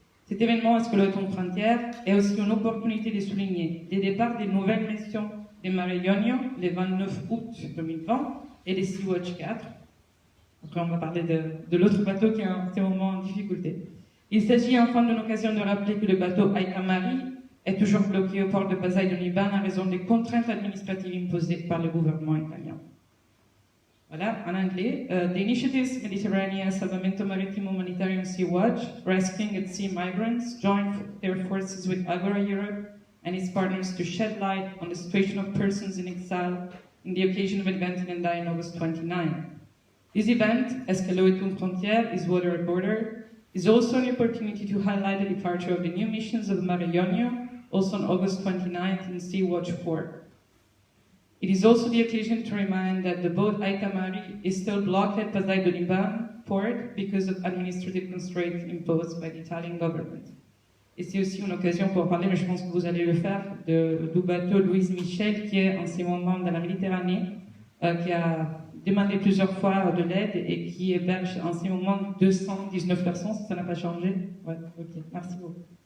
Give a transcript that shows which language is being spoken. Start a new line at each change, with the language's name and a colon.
French: Cet événement Escoloton Frontières est aussi une opportunité de souligner le départ des nouvelles missions de Mare Jonio le 29 août 2020 et de Sea-Watch 4. Après, on va parler de l'autre bateau qui est en ce moment en difficulté. Il s'agit enfin d'une occasion de rappeler que le bateau Aida Mari est toujours bloqué au port de Pasaï de Liban à raison des contraintes administratives imposées par le gouvernement italien. Voilà, en anglais.
English: The initiatives Mediterranean Salvamento Marittimo Humanitarian Sea-Watch, Rescuing at Sea Migrants, joined their forces with Agora Europe and its partners to shed light on the situation of persons in exile in the occasion of Advent in Endai on August 29. This event, Escaloetum Frontier, is water at border, is also an opportunity to highlight the departure of the new missions of Mare Jonio, also on August 29th in Sea-Watch 4. It is also the occasion to remind that the boat Aida Mari is still blocked at Pasaï de Liban port because of administrative constraints imposed by the Italian government.
French: Et c'est aussi une occasion pour parler, mais je pense que vous allez le faire, du bateau Louise Michel qui est en ce moment dans la Méditerranée, qui a demandé plusieurs fois de l'aide et qui héberge en ce moment 219 personnes, ça n'a pas changé. Ouais, ok, merci beaucoup.